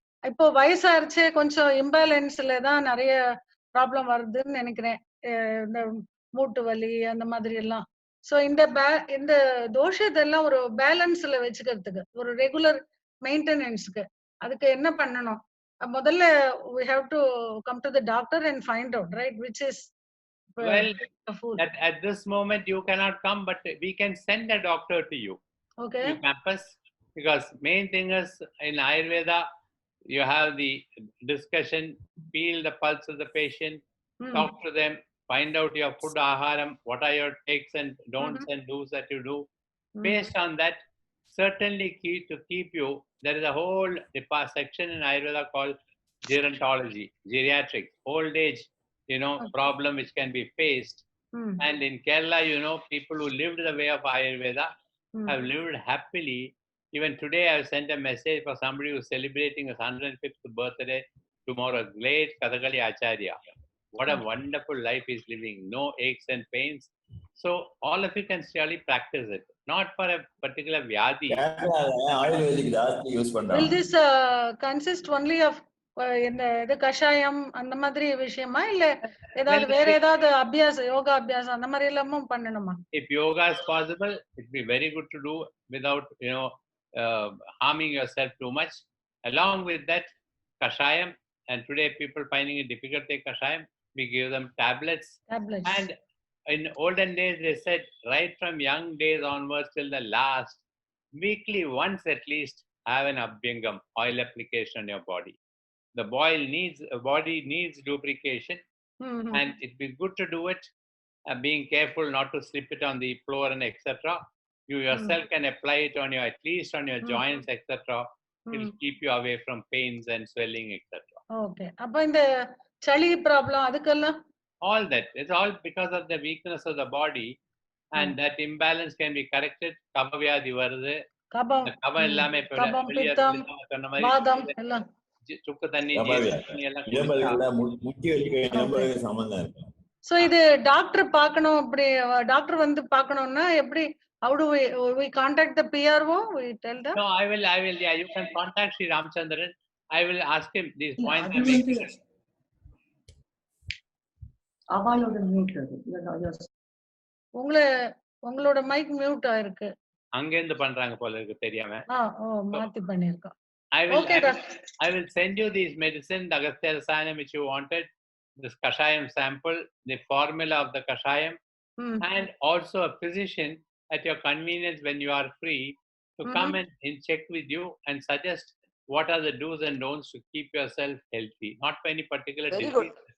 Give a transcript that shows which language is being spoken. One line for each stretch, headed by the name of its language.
Tamil: இப்போ வயசாயிருச்சு, கொஞ்சம் இம்பேலன்ஸ்ல தான் நிறைய ப்ராப்ளம் வருதுன்னு நினைக்கிறேன். இந்த மூட்டு வலி அந்த மாதிரி எல்லாம். சோ இந்த தோஷத்தெல்லாம் ஒரு பேலன்ஸ்ல வச்சுக்கிறதுக்கு, ஒரு ரெகுலர் மெயின்டெனன்ஸ்க்கு அதுக்கு என்ன பண்ணணும்?
English: முதல்ல we have to come to the doctor and find out, right, which is Well, the food. at this moment you cannot come, but we can send a doctor to you. Okay. To campus, because main thing is in Ayurveda, you have the discussion, feel the pulse of the patient, talk to them, find out your food aharam, what are your takes and don'ts and do's that you do. Based on that, certainly to keep you, there is a whole section in Ayurveda called gerontology, geriatrics, old age, problem which can be faced. And in Kerala, people who lived the way of Ayurveda have lived happily. Even today, I have sent a message for somebody who is celebrating his 105th birthday tomorrow. Great Kathakali Acharya. What a wonderful life he's living. No aches and pains. So all of you can surely practice it. Not for a particular vyadi.
Tamil: Ayurvedic ஜாஸ்தி use
English: Will
Tamil: பண்றாங்க.
English: this consist only of
Tamil: இந்த கஷாயம் அந்த மாதிரி விஷயமா, இல்ல ஏதாவது வேற ஏதாவது அபியாசம், யோகா அபியாசம் அந்த மாதிரி எல்லாமும் பண்ணணுமா?
English: If yoga is possible, it will be very good to do without harming yourself too much. Along with that, kashayam, and today people finding it difficult to take kashayam, we give them tablets. And in olden days, they said right from young days onwards till the last, weekly once at least have an abhyangam, oil application on your body. The body needs lubrication, and it'd be good to do it. Being careful not to slip it on the floor and etc. You yourself can apply it on at least on your joints, etc. It will keep you away from pains and swelling, etc. Okay.
Tamil: அப்ப இந்த சளி problem அதுக்கெல்லாம்
English: all that, it's all because of the weakness of the body, and that imbalance can be corrected.
Tamil: கபவியாதி வருது, கபம் இல்லாம கபம், பித்தம், வாதம் எல்லாம் சுக்கு தண்ணி முட்டி வலிக்க சம்பந்தம் இருக்கு. சோ இது டாக்டர் பார்க்கணும், அப்படி டாக்டர் வந்து பார்க்கணும்னா எப்படி?
English: How do we contact the PRO? We tell them? No, I will. Yeah, you can contact Sri Ramchandran. I will ask him these points. I'm making.
Tamil: உங்களோட மைக் மியூட் ஆயிருக்கு. அங்க இருந்து பண்றாங்க போல இருக்கு தெரியாம. மாத்தி பண்ணிருக்கோம்.
English: I will send you these medicine, the Agastya Rasayanam which you wanted, this kashayam sample, the formula of the kashayam, and also a physician at your convenience when you are free to come and check with you and suggest what are the do's and don'ts to keep yourself healthy, not for any particular disease.